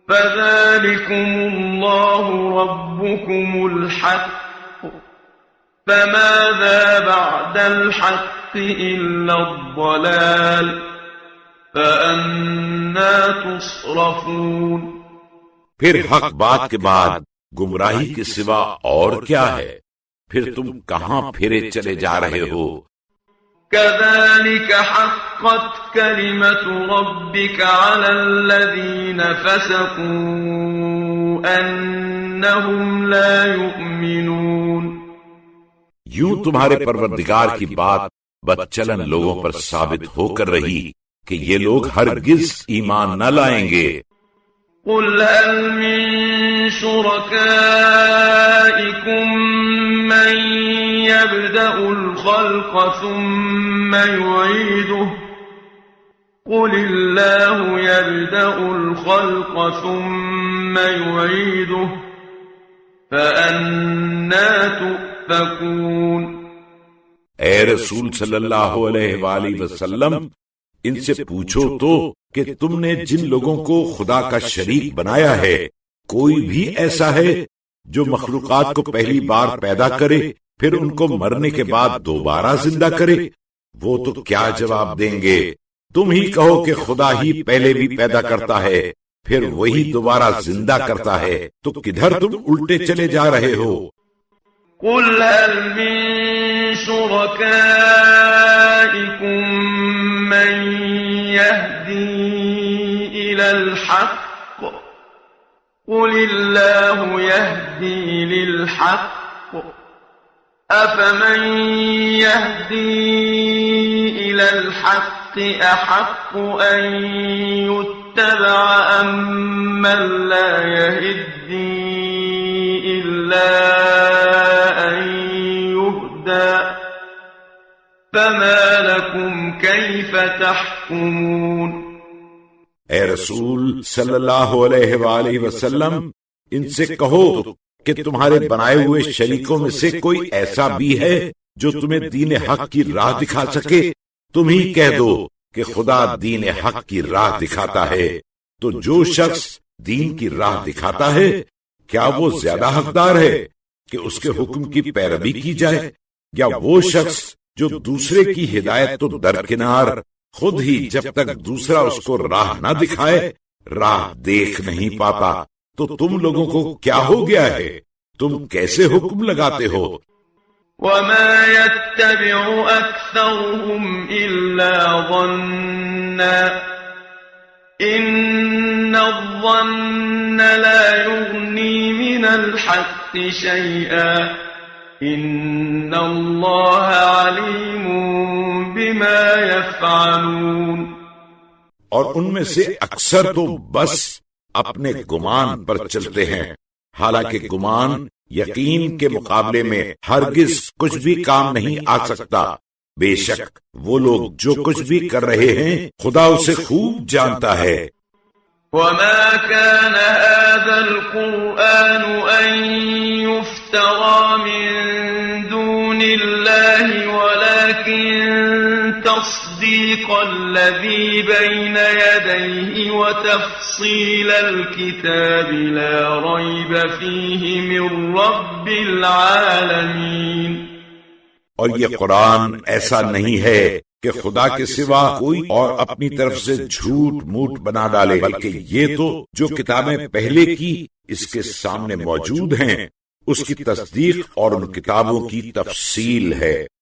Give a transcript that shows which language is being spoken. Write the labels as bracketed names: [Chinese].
[Arabic] فَذَلِكُمُ اللَّهُ رَبُّكُمُ الْحَقُّ فَمَاذَا بَعْدَ الْحَقِّ إِلَّا الضَّلَالُ فَأَنَّى تُصْرَفُونَ۔ [Urdu] پھر حق بات کے بعد گمراہی کے سوا اور کیا ہے؟ پھر تم کہاں پھرے چلے جا رہے ہو؟ [Arabic] كذلك حقت كلمة ربك على الذين فسقوا أنهم لا يؤمنون. [Urdu] یوں تمہارے پروردگار کی بات بدچلن لوگوں پر ثابت ہو کر رہی کہ یہ لوگ ہرگز ایمان نہ لائیں گے. [Arabic] قل هل من شركائكم من يبدأ الخلق ثم يعيده قل الله يبدأ الخلق ثم يعيده فأنى تؤفكون. [Urdu] اے رسول صلی اللہ علیہ وآلہ وسلم، ان سے پوچھو تو کہ تم نے جن لوگوں کو خدا کا شریک بنایا ہے، کوئی بھی ایسا ہے جو مخلوقات کو پہلی بار پیدا کرے پھر ان کو مرنے کے بعد دوبارہ زندہ کرے؟ وہ تو کیا جواب دیں گے؟ تم ہی کہو کہ خدا ہی پہلے بھی پیدا کرتا ہے پھر وہی دوبارہ زندہ کرتا ہے، تو کدھر تم الٹے چلے جا رہے ہو؟ [Arabic] قل هل من شركائكم من يهدي إلى الحق قل الله يهدي للحق أفمن يهدي إلى الحق أحق أن يتبع أم من لا يهدي إلا أن يهدى فما لكم كيف تحكمون. [Urdu] اے رسول صلی اللہ علیہ وآلہ وسلم، ان سے کہو کہ تمہارے بنائے ہوئے شریکوں میں سے کوئی ایسا بھی ہے جو تمہیں دین حق کی راہ دکھا سکے؟ تم ہی کہہ دو کہ خدا دین حق کی راہ دکھاتا ہے، تو جو شخص دین کی راہ دکھاتا ہے کیا وہ زیادہ حقدار ہے کہ اس کے حکم کی پیروی کی جائے، یا وہ شخص جو دوسرے کی ہدایت تو درکنار خود ہی جب تک دوسرا اس کو راہ نہ دکھائے راہ دیکھ نہیں پاتا؟ تو تم لوگوں کو کیا ہو گیا ہے؟ تم کیسے حکم لگاتے ہو؟ [Arabic] وما يتبع أكثرهم إلا ظنا إن الظن لا يغني من الحق شيئا إن الله عليم بما يفعلون. [Urdu] اور ان میں سے اکثر تو بس اپنے گمان پر چلتے ہیں، حالانکہ گمان یقین کے مقابلے میں ہرگز کچھ بھی کام نہیں آ سکتا. بے شک وہ لوگ جو کچھ بھی کر رہے ہیں خدا اسے خوب جانتا ہے. [Arabic] وما كان هذا القرآن أن يفترى من دون الله ولكن تصديق الذي بين يديه وتفصيل الكتاب لا ريب فيه من رب العالمين. [Urdu] اور یہ قرآن ایسا نہیں ہے کہ خدا کے سوا کوئی اور اپنی طرف سے جھوٹ موٹ بنا ڈالے، بلکہ یہ تو جو کتابیں پہلے کی اس کے سامنے موجود ہیں اس کی تصدیق اور ان کتابوں کی تفصیل ہے.